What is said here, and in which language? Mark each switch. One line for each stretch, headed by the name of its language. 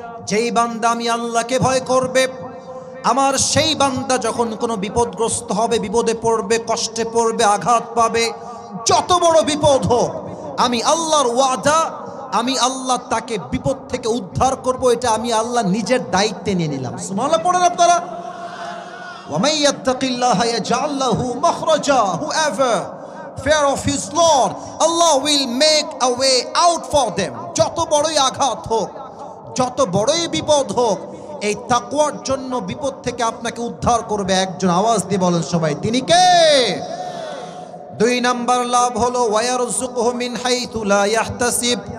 Bangla: যেই বান্দা আমি আল্লাহকে ভয় করবে, আমার সেই বান্দা যখন কোনো বিপদগ্রস্ত হবে, বিপদে পড়বে, কষ্টে পড়বে, আঘাত পাবে, যত বড় বিপদ হোক, আমি আল্লাহর ওয়াদা, আমি আল্লাহ তাকে বিপদ থেকে উদ্ধার করব, এটা আমি আল্লাহ নিজের দায়িত্বে নিয়ে নিলাম। সুবহানাল্লাহ পড়েন আপনারা।
Arabic: ওয়া মান ইয়াত্তাকিল্লাহা ইয়াজআল লাহু মাখরাজা,
English: whoever fear of his Lord, Allah will make a way out for them.
Bangla: যত বড়ই আঘাত হোক, যত বড়ই বিপদ হোক, এই তাকওয়ার জন্য বিপদ থেকে আপনাকে উদ্ধার করবে একজন। আওয়াজ দিয়ে বলেন সবাই, তিনি কে? 2 নাম্বার লাভ হলো
Arabic: ওয়ায়ারযুকুহু মিন হাইথু লা ইয়াহতাসিব।